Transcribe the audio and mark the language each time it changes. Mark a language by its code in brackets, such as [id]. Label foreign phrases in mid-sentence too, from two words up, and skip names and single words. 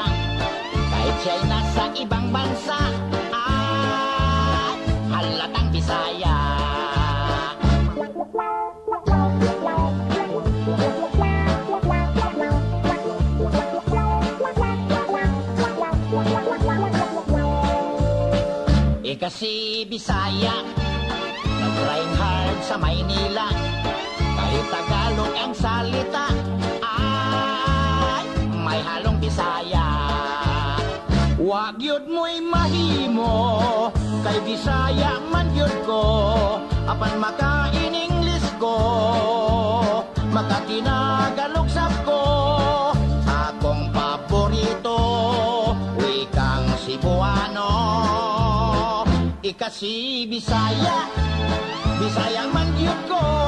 [tl] Kahit siya'y nasa ibang bansa ay halatang Bisaya. Kasi Bisaya, nag-trying hard sa Maynila. Kahit Tagalog ang salita ay may halong Bisaya. [ceb] Wag yun mo'y mahimo, kay Bisaya man yun ko. Apan maka-in-English ko, maka-Tinagalog sab ko. Akong paborito, wikang Cebuano. [tl] Kasi Bisaya, [ceb] Bisaya man yun ko.